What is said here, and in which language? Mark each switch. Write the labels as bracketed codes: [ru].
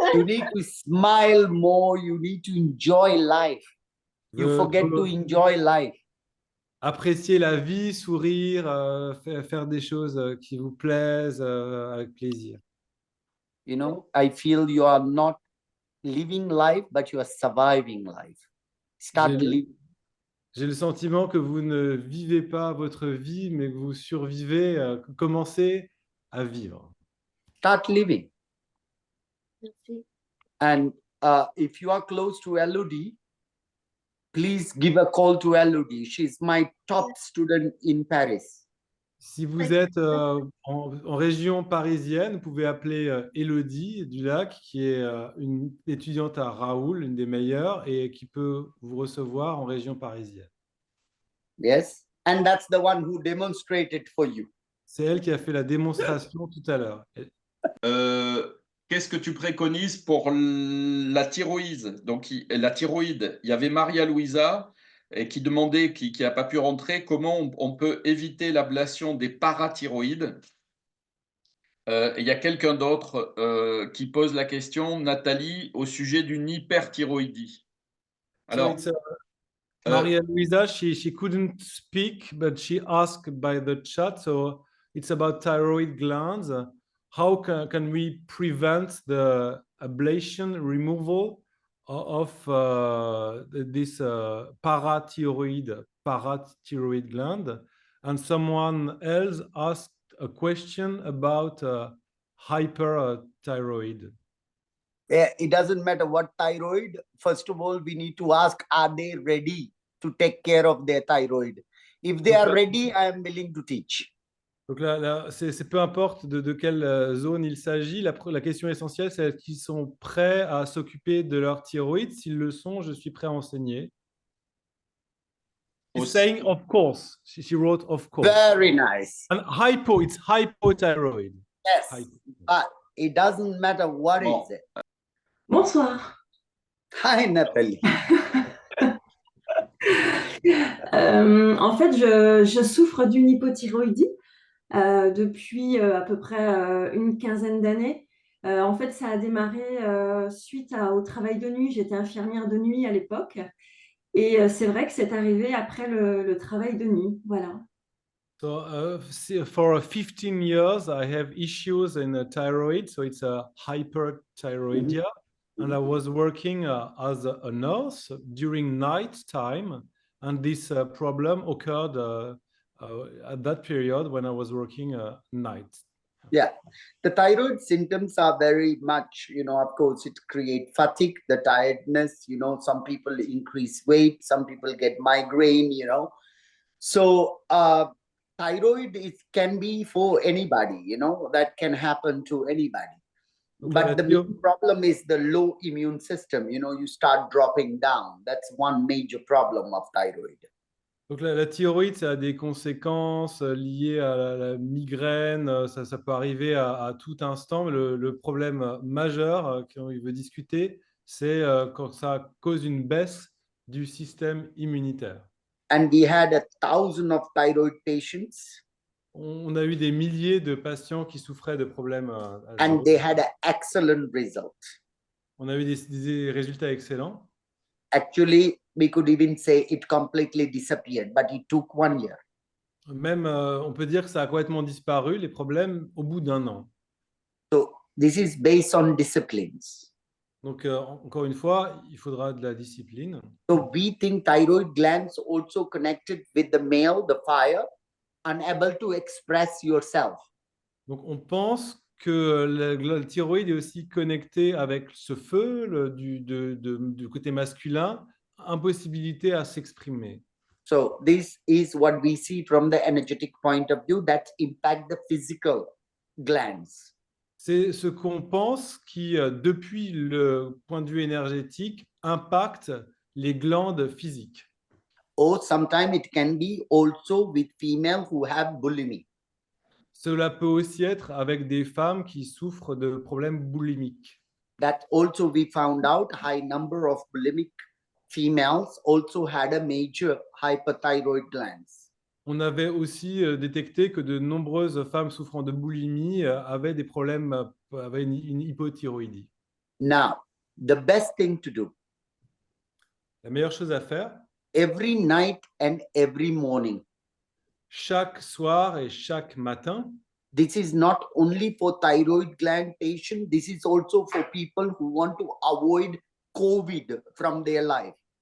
[en] You need to smile more, you need to enjoy life. You [fr] Je [en] forget to [fr] dois [en] enjoy life. [fr] apprécier la vie, sourire, faire des choses qui vous plaisent avec plaisir. [en] You know, I feel you are not living life, but you are surviving life. Start [fr] J'ai le- [en] living. [fr] J'ai le sentiment que vous ne vivez pas votre vie, mais que vous survivez, commencez à vivre. [en] Start living. [fr] Merci. [en] And if you are close to Elodie, please give a call to Elodie. She's my top student in Paris. [fr] Si vous êtes en région parisienne, vous pouvez appeler Élodie Dulac, qui est une étudiante à Raoul, une des meilleures, et qui peut vous recevoir en région parisienne. [en] Yes. And that's the one who demonstrated for you. [fr] C'est elle qui a fait la démonstration tout à l'heure. Qu'est-ce que tu préconises pour la thyroïde? Donc, la thyroïde, il y avait Maria Louisa qui demandait, qui n'a pas pu rentrer, comment on peut éviter l'ablation des parathyroïdes. Il y a quelqu'un d'autre qui pose la question, Nathalie, au sujet d'une hyperthyroïdie. Alors, [en] Maria Luisa, she couldn't speak, but she asked by the chat. So it's about thyroid glands. How can we prevent the ablation removal of this parathyroid gland? And someone else asked a question about hyperthyroid. It doesn't matter what thyroid. First of all, we need to ask, are they ready to take care of their thyroid? If they are ready, I am willing to teach. [fr] Donc là, c'est peu importe de quelle zone il s'agit. La question essentielle, c'est qu'ils sont prêts à s'occuper de leur thyroïde. S'ils le sont, je suis prêt à enseigner. [en] She's saying, of course. She wrote, of course. Very nice. And it's hypothyroid. Yes, but it doesn't matter what [fr] Bon. [en] is it. [fr] Bonsoir. [en] Hi, Nathalie. [fr] En fait, je souffre d'une hypothyroïdie depuis à peu près une quinzaine d'années. En fait, ça a démarré suite au travail de nuit. J'étais infirmière de nuit à l'époque. Et c'est vrai que c'est arrivé après le travail de nuit. Voilà. [en] So for 15 years, I have issues in the thyroid. So it's a hyperthyroidism. And I was working as a nurse during night time. And this problem occurred at that period when I was working night. Yeah, the thyroid symptoms are very much, of course, it creates fatigue, the tiredness, some people increase weight, some people get migraine, So thyroid can be for anybody, that can happen to anybody. But the main problem is the low immune system, you start dropping down. That's one major problem of thyroid. [fr] Donc la thyroïde, ça a des conséquences liées à la migraine, ça peut arriver à tout instant. Mais le problème majeur qu'il veut discuter, c'est quand ça cause une baisse du système immunitaire. [en] And we had 1,000 of thyroid patients. [fr] On a eu des milliers de patients qui souffraient de problèmes. [en] And they had an excellent result. [fr] On a eu des résultats excellents. [en] Actually, we could even say it completely disappeared, but it took 1 year. [fr] Même, on peut dire que ça a complètement disparu, les problèmes, au bout d'1 an. [en] So this is based on disciplines. [fr] Donc, encore une fois, il faudra de la discipline. [en] So we think thyroid glands also connected with the male, the fire, unable to express yourself. [fr] Donc, on pense que la thyroïde est aussi connectée avec ce feu du côté masculin, impossibilité à s'exprimer. [en] So this is what we see from the energetic point of view that impact the physical glands. [fr] C'est ce qu'on pense qui, depuis le point de vue énergétique, impacte les glandes physiques. [en] Or sometimes it can be also with female who have bulimia. [fr] Cela peut aussi être avec des femmes qui souffrent de problèmes boulimiques. [en] That also we found out high number of bulimic females also had a major hyperthyroid glands. [fr] On avait aussi détecté que de nombreuses femmes souffrant de boulimie avaient des problèmes, avaient une hypothyroïdie. [en] Now, the best thing to do [fr] La meilleure chose à faire, [en] every night and every morning. [fr] chaque soir et chaque matin, [en] This is not only for thyroid gland patients, this is also for people who want to avoid COVID from their life.